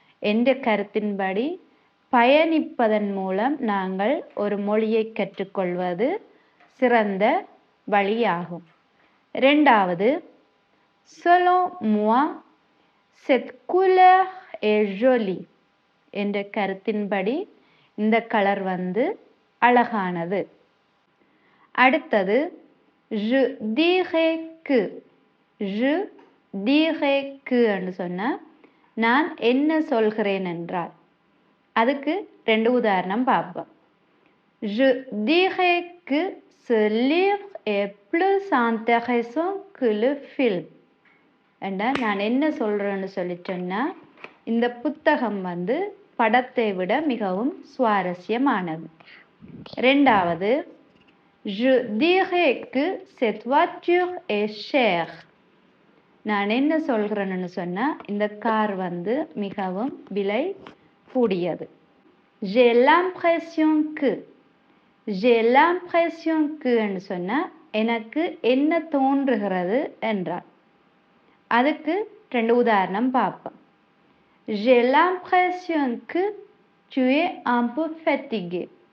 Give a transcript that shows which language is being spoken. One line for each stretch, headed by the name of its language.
Tamil: என்ற கருத்தின்படி பயணிப்பதன் மூலம் நாங்கள் ஒரு மொழியை கற்றுக்கொள்வது சிறந்த வழியாகும். ரெண்டாவது,
French: selon moi, cette couleur est jolie.
Tamil: என்ற கருத்தின்படி இந்த கலர் அழகானது. அடுத்தது,
French: je dirais que. je dirais que
Tamil: என்று சொன்னா நான் என்ன சொல்கிறேன் என்றால். அதுக்கு 2 உதாரணம் பார்ப்போம்.
French: je dirais que ce livre est plus intéressant que le film.
Tamil: நான் என்ன சொல்றேன்னு சொல்லி சொன்னா இந்த புத்தகம் படத்தை விட மிகவும் சுவாரஸ்யமானது. ரெண்டாவது,
French: je dirais que cette voiture est chère.
Tamil: நான் என்ன சொல்கிறேன்னு சொன்னா இந்த கார் மிகவும் விலை கூடியது.
French: j'ai l'impression que. j'ai l'impression que
Tamil: ன்னு சொன்னா எனக்கு என்ன தோன்றுகிறது என்றால். அதுக்கு 2 உதாரணம் பார்ப்போம்.
French: j'ai l'impression que tu es un peu fatigué.